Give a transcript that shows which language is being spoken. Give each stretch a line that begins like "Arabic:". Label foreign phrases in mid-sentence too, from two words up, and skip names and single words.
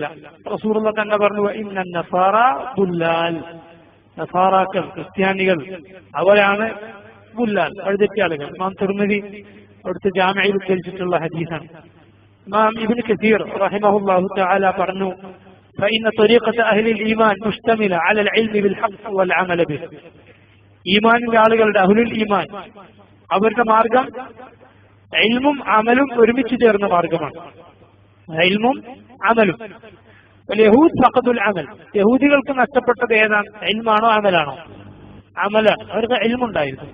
Malayalam: റസൂലുള്ളാഹി തന്നെ പറഞ്ഞു,
Arabic: إن النصارى ضلال,
Malayalam: നസാറാക്കൾ, ക്രിസ്ത്യാനികൾ അവരാണ് ദുല്ലാൽ, വഴിതെറ്റിയ ആളുകൾ. ഇമാം തിർമിദി അവിടുത്തെ ജാമിഅയിൽ ഉദ്ധരിച്ചിട്ടുള്ള ഹദീസാണ്. ഇമാം ഇബ്നു കസീർ
Arabic: رحمه الله تعالى
Malayalam: പറഞ്ഞു,
Arabic: فإن طريقة أهل الإيمان مشتملة على العلم بالحق والعمل به.
Malayalam: ഈമാനിന്റെ ആളുകളുടെ
Arabic: أهل الإيمان
Malayalam: അവരുടെ മാർഗം ഇൽമും അമലും ഒരുമിച്ച് ചേർന്ന മാർഗമാണ്. ഇൽമും അമലും.
Arabic: يهود فقد العمل,
Malayalam: യഹൂദികൾക്ക് നഷ്ടപ്പെട്ടത് ഏതാണ്? ഇൽമാണോ അമലാണോ? അമലാണ്. അവർക്ക് ഇൽമുണ്ടായിരുന്നു.